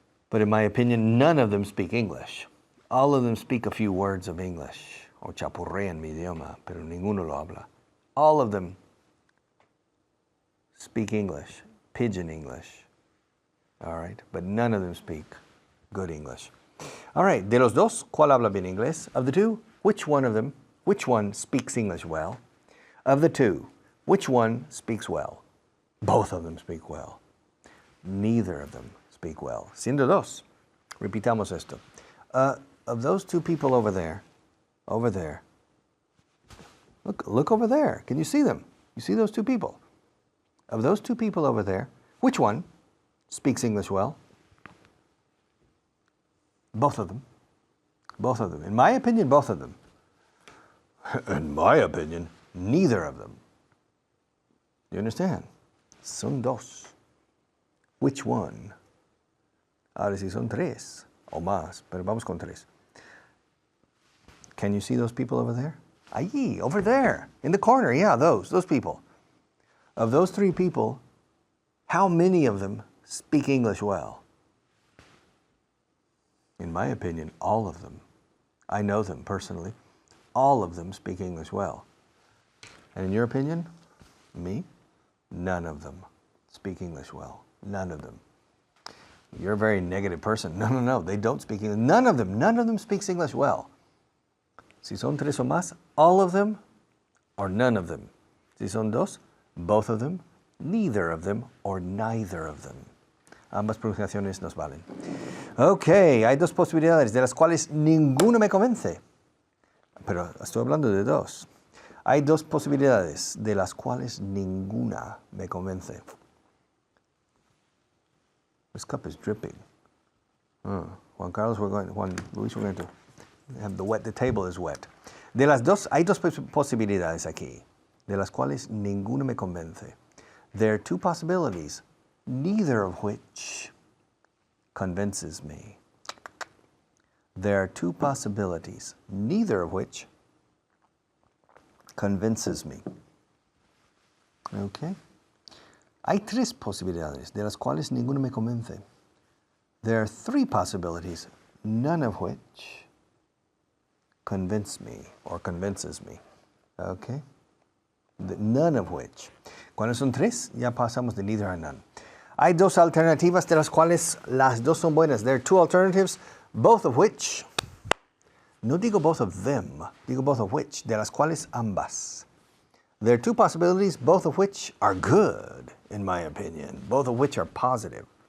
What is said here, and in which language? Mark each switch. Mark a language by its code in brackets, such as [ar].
[en] But in my opinion, none of them speak English. All of them speak a few words of English, [es] o chapurrean mi idioma, pero ninguno lo habla. [en] All of them speak English, pidgin English, all right? But none of them speak good English. All right, [es] de los 2, ¿cuál habla bien inglés? [en] Of the 2, which one speaks English well? Of the 2, which one speaks well? Both of them speak well. Neither of them speak well. [es] Siendo 2, repitamos esto. [en] Of those 2 people over there, look over there. Can you see them? You see those 2 people? Of those 2 people over there, which one speaks English well? Both of them. Both of them. In my opinion, both of them. In my opinion, neither of them. You understand? [es] Son 2. [en] Which one? [es] Ahora si son 3 o más, pero vamos con 3. [en] Can you see those people over there? [es] Allí, [en] over there, in the corner, yeah, those people. Of those 3 people, how many of them speak English well? In my opinion, all of them. I know them personally. All of them speak English well. And in your opinion, me, none of them speak English well. None of them. You're a very negative person. No, they don't speak English. None of them speaks English well. [es] Si son 3 o más, [en] all of them or none of them. [es] Si son 2, [en] both of them, neither of them, or neither of them. [es] Ambas pronunciaciones nos valen. Ok, hay 2 posibilidades, de las cuales ninguna me convence. Pero estoy hablando de 2. Hay 2 posibilidades, de las cuales ninguna me convence. [en] This cup is dripping. Juan Luis, we're going to have the table is wet. [es] De las 2, hay 2 posibilidades aquí, de las cuales ninguna me convence. [en] There are 2 possibilities, neither of which convinces me. There are 2 possibilities, neither of which convinces me. Okay? [es] Hay 3 posibilidades, de las cuales ninguna me convence. [en] There are 3 possibilities, none of which convince me or convinces me. Okay? None of which. [es] Cuando son 3, ya pasamos de neither a none. Hay 2 alternativas de las cuales las 2 son buenas. [en] There are 2 alternatives, both of which, [es] no digo [en] both of them, [es] digo [en] both of which, [es] de las cuales ambas. [en] There are 2 possibilities, both of which are good, in my opinion, both of which are positive.